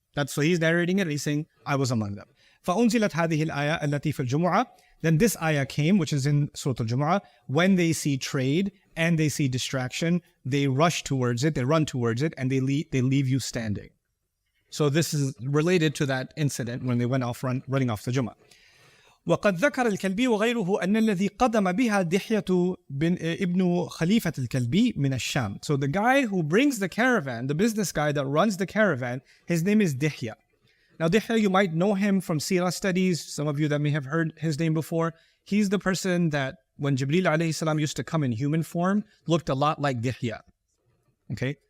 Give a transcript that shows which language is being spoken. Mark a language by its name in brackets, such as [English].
[English] So he's narrating it, he's saying, I was among them. [Arabic] فَأُنزِلَتْ هَذِهِ الْآيَةِ الَّتِي فِي الْجُمُعَةِ [English] Then this ayah came, which is in Surah Al Jumu'ah, when they see trade and they see distraction, they rush towards it, they run towards it, and they leave you standing. So this is related to that incident when they went off running off the Jumu'ah. [Arabic] وقد ذكر الكلبي وغيره أن الذي قدم بها دحية ابن خليفة الكلبي من الشام. [English] So the guy who brings the caravan, the business guy that runs the caravan, his name is Dihya. Now Dihya, you might know him from Sirah studies. Some of you that may have heard his name before. He's the person that when Jibreel alayhi salam used to come in human form, looked a lot like Dihya. Okay?